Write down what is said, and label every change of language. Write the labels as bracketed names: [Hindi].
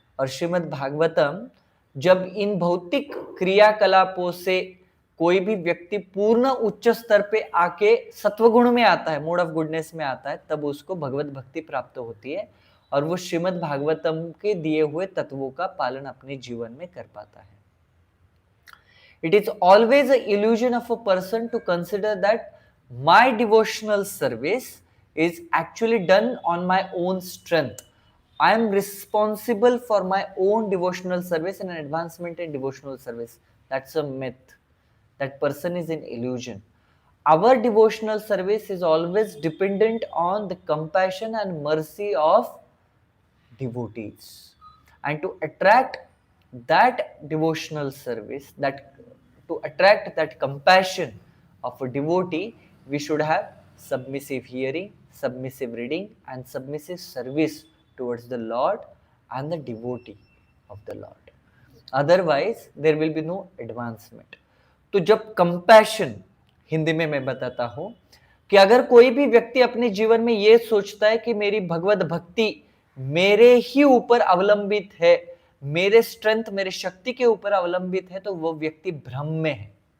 [Hindi] और श्रीमद् भागवतम जब इन भौतिक क्रियाकलापों से कोई भी व्यक्ति पूर्ण उच्च स्तर पे आके सत्वगुण में आता है, [English] mode of goodness [Hindi] में आता है, तब उसको भगवत भक्ति प्राप्त होती है और वो श्रीमद् भागवतम के दिए हुए तत्वों का पालन अपने जीवन में कर पाता है। [English] It is always an illusion of a person to consider that my devotional service is actually done on my own strength. I am responsible for my own devotional service and advancement in devotional service. That's a myth. That person is in illusion. Our devotional service is always dependent on the compassion and mercy of devotees. And to attract that devotional service, to attract that compassion of a devotee, we should have submissive hearing, submissive reading, and submissive service towards the Lord and the devotee of the Lord. Otherwise, there will be no advancement. [Hindi] तो जब compassion, Hindi में मैं बताता हूं कि अगर कोई भी व्यक्ति अपने जीवन में ये सोचता है कि मेरी भगवत भक्ति मेरे ही ऊपर अवलंबित है, मेरे स्ट्रेंथ, मेरे शक्ति के ऊपर अवलंबित है, तो वो व्यक्ति भ्रम में है।